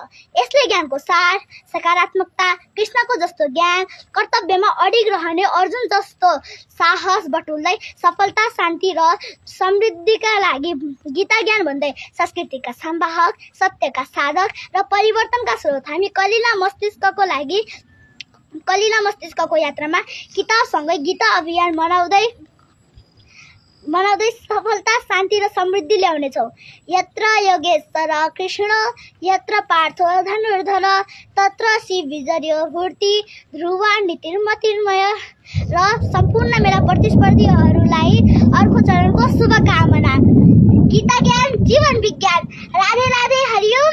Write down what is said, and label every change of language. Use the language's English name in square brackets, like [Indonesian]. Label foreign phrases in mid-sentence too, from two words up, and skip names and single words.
[Nepali] यसले ज्ञानको सार, सकारात्मकता, कृष्णको जस्तो ज्ञान, कर्तव्यमा अडिग रहने अर्जुन जस्तो साहस बटुल्दै सफलता, शान्ति र समृद्धिका लागि गीता ज्ञान भन्दै संस्कृतिका संवाहक, सत्यका साधक र परिवर्तनका स्रोत हामी कलिला मस्तिष्कको यात्रामा किताबसँगै गीता अभियान मनाउँदै सफलता, शान्ति र समृद्धि ल्याउनेछौँ। [Sanskrit] यत्र योगेश्वर कृष्ण यत्र पार्थो धनुर्धर तत्र शिव विजयो भूर्ति ध्रुवा नीतिर्मतिर्मय। [Nepali] र सम्पूर्ण मेरा प्रतिस्पर्धीहरूलाई अर्को चरणको शुभकामना। गीता ज्ञान जीवन विज्ञान। राधे राधे। हरि